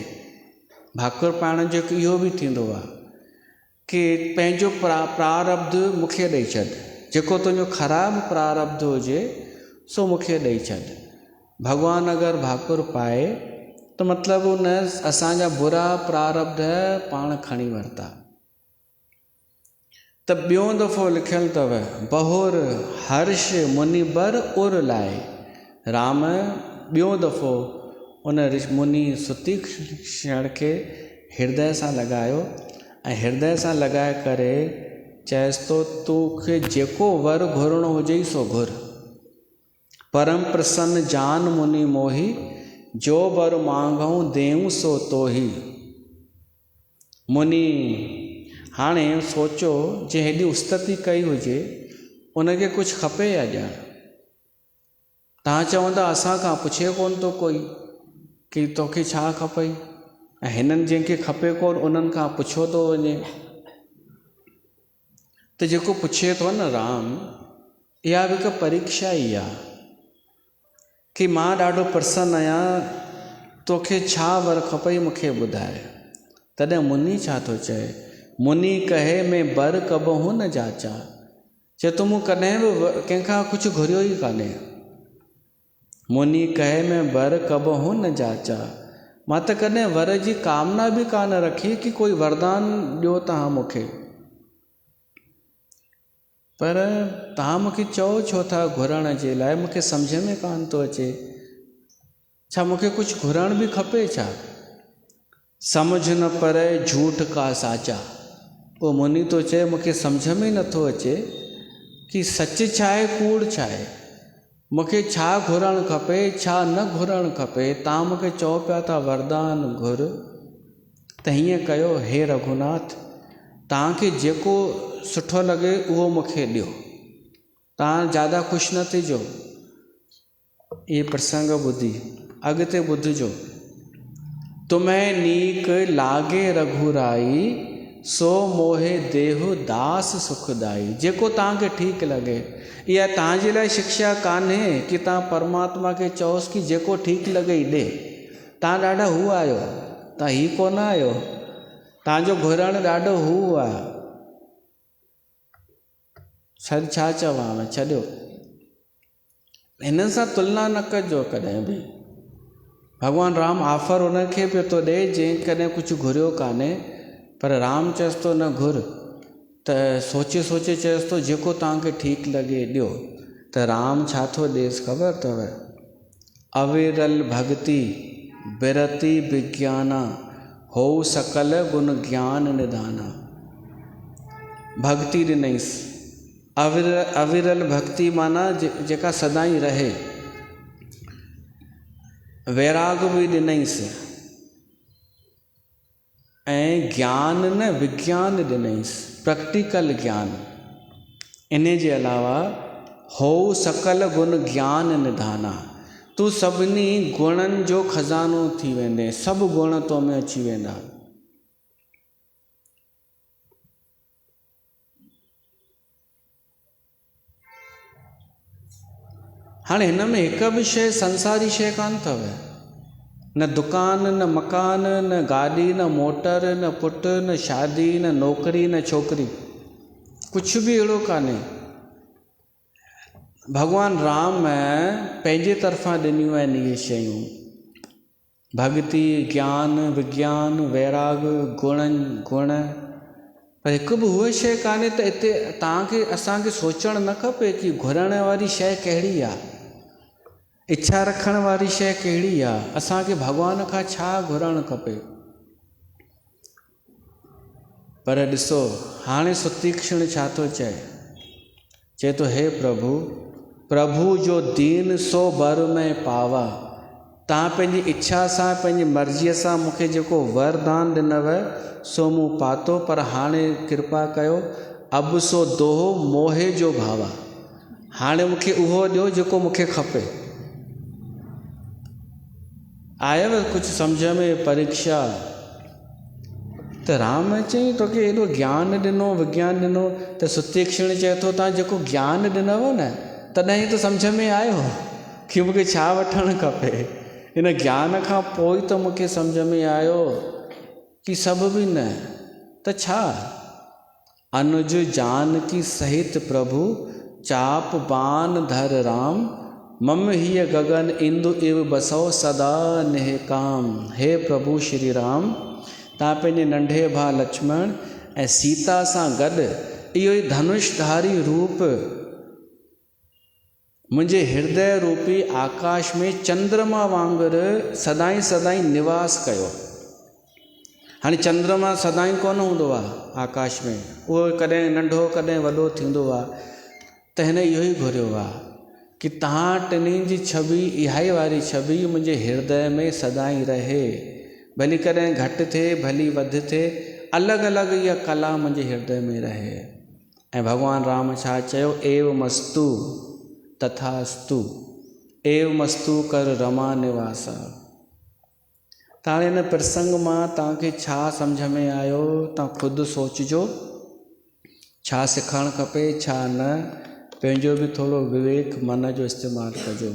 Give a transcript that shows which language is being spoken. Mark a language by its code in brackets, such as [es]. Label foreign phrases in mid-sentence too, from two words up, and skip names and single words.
[sd] भाकुर पाइण जो हिकु इहो बि थींदो आहे कि पंहिंजो प्रारब्ध मूंखे ॾेई छॾ, जेको तुंहिंजो ख़राबु प्रारब्ध हुजे सो मूंखे ॾेई छॾ। भॻवानु अगरि भाकुर पाए त मतिलबु उन असांजा बुरा प्रारब्ध पाण खणी वरिता। त ॿियों दफ़ो लिखियलु अथव, [awa] बहुर हर्ष मुनि बर उर लाए। [sd] राम ॿियों दफ़ो उन मुनि सुतीक्षण खे हृदय सां लॻायो ऐं हृदय सां लॻाए करे चएसि तो तोखे जेको वर घुरणो हुजे सो घुर। [awa] परम प्रसन्न जान मुनि मोही, जो वर मांगऊं देऊं सो तोही। [sd] मुनि हाणे सोचो, जे हेॾी उस्तति कई हुजे उनखे कुझु खपे या ॼण? तव्हां चवंदा असां खां पुछे कोन थो कोई कि तोखे छा खपई, ऐं हिननि जंहिंखे खपे कोन उन्हनि खां पुछो थो वञे। त जेको पुछे थो न राम, इहा बि हिकु परीक्षा ई आहे कि मां ॾाढो प्रसन्न आहियां, तोखे छा वर खपई मूंखे ॿुधाए। तॾहिं मुनि छा थो चए, [awa] मुनि कहे में बर कबहू न जाचा। [sd] चए तो मूं कॾहिं बि कंहिंखां कुझु घुरियो ई कान्हे। [awa] मुनि कहे में बर कबहू न जाचा, [sd] मां त कॾहिं वर जी कामना बि कान रखी कि कोई वरदान ॾियो तव्हां मूंखे, पर तव्हां मूंखे चओ छो था घुरण जे लाइ, मूंखे सम्झ में कान थो अचे। छा मूंखे कुझु घुरण बि खपे छा? [awa] समझ न परे झूठ का साचा। [sd] पोइ मुनी थो चए मूंखे सम्झ में नथो अचे कि सच छा आहे, कूड़ छा आहे, मूंखे छा घुरणु खपे, छा न घुरणु खपे। तव्हां मूंखे चओ पिया था वरदान घुर, त हीअं कयो हे रघुनाथ, तव्हांखे जेको सुठो लॻे उहो मूंखे ॾियो, तव्हां ज़्यादा ख़ुशि न थिजो। ये प्रसंग ॿुधी अॻिते ॿुधिजो। [awa] तुम्हें नीक लागे रघुराई, सो मोहे देहु दास सुखदाई। [sd] जेको तव्हांखे ठीकु लॻे। इहा तव्हांजे लाइ शिक्षा कान्हे कि तव्हां परमात्मा खे चओसि कि जेको ठीकु लॻे ई ॾे। तव्हां ॾाढा हू आहियो, तव्हां ही कोन आहियो, तव्हांजो घुरणु ॾाढो हू आहे। छा चवां, छॾियो, हिन सां तुलना न कजो कॾहिं बि। भॻवानु राम ऑफर उनखे पियो थो ॾे जंहिं कॾहिं कुझु घुरियो कान्हे, पर राम चएसि थो न घुर, त सोचे सोचे चएसि थो जेको तव्हांखे ठीकु लॻे ॾियो। त राम छा थो ॾेसि ख़बर अथव? [awa] अविरल भक्ति बिरति विज्ञाना, हो सकल गुण ज्ञान निधाना। [sd] भक्ति ॾिनईसि, अविरल भक्ति माना जेका सदाई रहे। वैराग बि ॾिनईसि ऐं ज्ञान न विज्ञान ॾिनईसि, प्रैक्टिकल ज्ञान। इन जे अलावा [awa] हो सकल गुण ज्ञान निधाना, [sd] तूं सभिनी गुणनि जो खज़ानो थी वेंदे, सभु गुण तो में अची वेंदा। हाणे हिन में हिकु बि शइ संसारी शइ कान अथव, न दुकान, न मकान, न गाॾी, न मोटर, न पुटु, न शादी, न नौकरी, न छोकिरी, कुझु बि अहिड़ो कान्हे। भॻवानु राम पंहिंजे तरफ़ां ॾिनियूं आहिनि इहे शयूं, भक्ति, ज्ञान, विज्ञान, वैराग, गुण, पर हिकु बि उहा शइ कान्हे त हिते तव्हांखे असांखे सोचणु न खपे कि घुरण वारी शइ कहिड़ी आहे, इच्छा रखण वारी शइ कहिड़ी आहे, असांखे भॻवान खां छा घुरणु खपे। पर ॾिसो हाणे सुतीक्षण छा थो चए थो [awa] हे प्रभु जो दीन सो बर में पावा। [sd] तव्हां पंहिंजी इच्छा सां, पंहिंजी मर्ज़ीअ सां मूंखे जेको वरदान ॾिनव सो मूं पातो, पर हाणे कृपा कयो [awa] अब सो दोहो मोहे जो भावा। [sd] हाणे मूंखे उहो ॾियो जेको मूंखे खपे। आयव कुझु सम्झ में परीक्षा? त राम चई तोखे एॾो ज्ञान ॾिनो, विज्ञान ॾिनो, त सुतीक्षण चए थो तव्हां जेको ज्ञान ॾिनव न तॾहिं त सम्झ में आयो कि मूंखे छा वठणु खपे। इन ज्ञान खां पोइ त मूंखे सम्झ में आयो कि सभु बि न त छा। [awa] अनुज जानकी सहित प्रभु, चाप बान धर राम, मम हीअ गगन इंदु इव बसो सदा नेह काम। [sd] हे प्रभु श्री राम, तव्हां पंहिंजे नंढे भाउ लक्ष्मण ऐं सीता सां गॾु इहो ई धनुषधारी रूप मुंहिंजे हृदय रूपी आकाश में चंद्रमा वांगुरु सदाई सदाई निवास कयो। हाणे चंद्रमा सदाई कोन हूंदो आहे आकाश में, उहो कॾहिं नंढो कॾहिं वॾो थींदो आहे। त हिन इहो ई घुरियो आहे कि तव्हां टिनी जी छवि, इहा ई वारी छवि मुंहिंजे हृदय में सदाई रहे, भली कॾहिं घटि थिए भली वधि थिए, अलॻि अलॻि इहा कला मुंहिंजे हृदय में रहे। ऐं भॻवानु राम छा चयो? [awa] एव मस्तु तथास्तु, एव मस्तु कर रमा निवासा। [sd] त हाणे हिन प्रसंग मां तव्हांखे छा सम्झ में आयो? तव्हां ख़ुदि सोचिजो, छा सिखणु खपे छा न। पंहिंजो बि थोरो विवेक मन जो इस्तेमालु कजो।